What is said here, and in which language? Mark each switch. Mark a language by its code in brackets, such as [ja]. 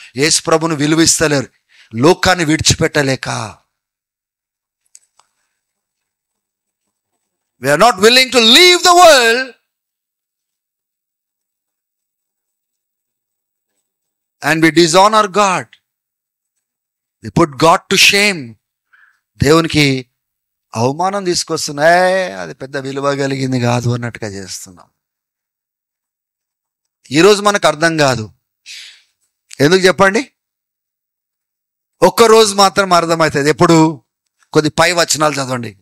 [te] యేసు ప్రభును విలువిస్తలేరు, లోకాన్ని విడిచిపెట్టలేక. [en] We are not willing to leave the world and we dishonor God. We put God to shame. [te] దేవునికి అవమానం తీసుకొస్తున్నాయి, అది పెద్ద విలువ కలిగింది కాదు అన్నట్టుగా చేస్తున్నాం. ఈరోజు మనకు అర్థం కాదు. ఎందుకు చెప్పండి? ఒక్కరోజు మాత్రం అర్థమవుతుంది. ఎప్పుడు? కొద్ది పై వచనాలు చదవండి.